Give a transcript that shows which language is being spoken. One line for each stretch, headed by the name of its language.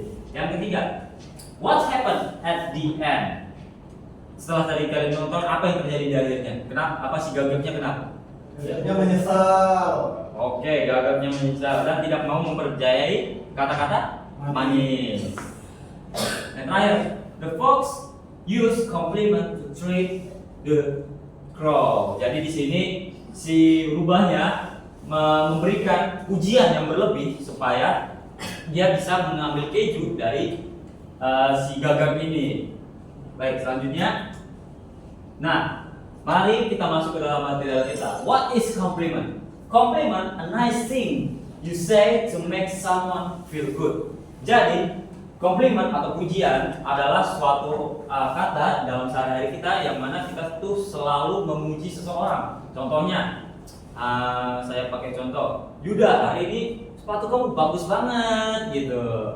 Indonesian: Yang ketiga,
English: what happened at the end?
Indonesian: Setelah tadi kalian nonton, apa yang terjadi di akhirnya? Kenapa? Apa si gagapnya kenapa? Dia menyesal. Oke, gagapnya menyesal dan tidak mau mempercayai kata-kata manis. Dan terakhir,
English: the fox use compliment to treat the crow.
Indonesian: Jadi di sini si rubahnya memberikan pujian yang berlebih supaya dia bisa mengambil keju dari si gagak ini. Baik, selanjutnya. Nah, mari kita masuk ke dalam material kita.
English: What is compliment? Compliment, a nice thing you say to make someone feel good.
Indonesian: Jadi, compliment atau pujian adalah suatu kata dalam sehari-hari kita yang mana kita tuh selalu memuji seseorang. Contohnya, saya pakai contoh, Yuda, hari ini sepatu kamu bagus banget gitu.